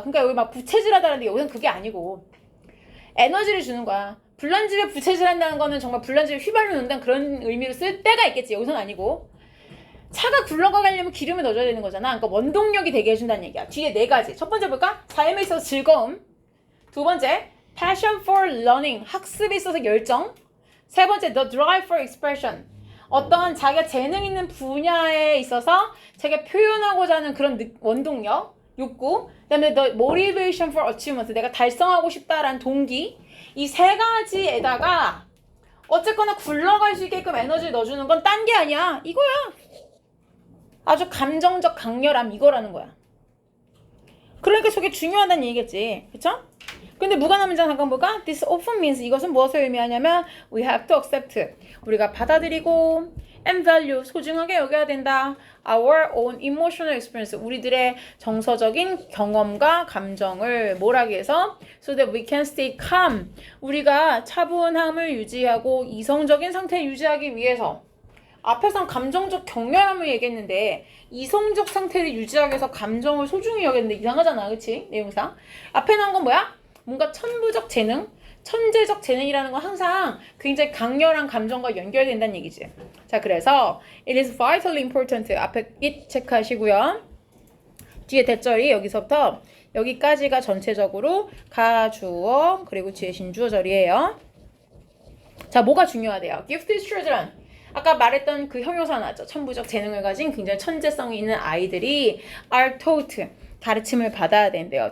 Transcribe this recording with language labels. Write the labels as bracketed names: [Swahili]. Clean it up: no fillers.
[Korean] 그러니까 여기 막 부채질하다는데 여기는 그게 아니고 에너지를 주는 거야. 불난집에 부채질한다는 거는 정말 불난집에 휘발유 넣는다는 그런 의미로 쓸 때가 있겠지. 여기서는 아니고. 차가 굴러가려면 기름을 넣어줘야 되는 거잖아. 그러니까 원동력이 되게 해준다는 얘기야. 뒤에 네 가지. 첫 번째 볼까? 삶에 있어서 즐거움. 두 번째, [English] passion for learning. [Korean] 학습에 있어서 열정. 세 번째, [English] the drive for expression. [Korean] 어떤 자기가 재능 있는 분야에 있어서 자기가 표현하고자 하는 그런 원동력, 욕구. 그 다음에 [English] the motivation for achievement. [Korean] 내가 달성하고 싶다라는 동기. 이 세 가지에다가 어쨌거나 굴러갈 수 있게끔 에너지를 넣어주는 건 딴 게 아니야. 이거야. 아주 감정적 강렬함 이거라는 거야. 그러니까 저게 중요하다는 얘기겠지. 그쵸? 근데 무관한 문장 잠깐 볼까? [English] This often means [Korean] 이것은 무엇을 의미하냐면 [English] we have to accept [Korean] 우리가 받아들이고 [English] and value [Korean] 소중하게 여겨야 된다. [English] Our own emotional experience [Korean] 우리들의 정서적인 경험과 감정을 뭐라기 위해서 [English] so that we can stay calm [Korean] 우리가 차분함을 유지하고 이성적인 상태를 유지하기 위해서 앞에선 감정적 격렬함을 얘기했는데 이성적 상태를 유지하기 위해서 감정을 소중히 여겼는데 이상하잖아. 그치? 내용상 앞에 나온 건 뭐야? 뭔가 천부적 재능, 천재적 재능이라는 건 항상 굉장히 강렬한 감정과 연결된다는 얘기지. 자, 그래서 [English] it is vitally important 앞에 it [Korean] 체크하시고요. 뒤에 대절이 여기서부터 여기까지가 전체적으로 가주어 그리고 뒤에 신주어절이에요. 자, 뭐가 중요하대요? [English] Gifted children [Korean] 아까 말했던 그 형용사 나왔죠. 천부적 재능을 가진 굉장히 천재성이 있는 아이들이 [English] are taught [Korean] 가르침을 받아야 된대요.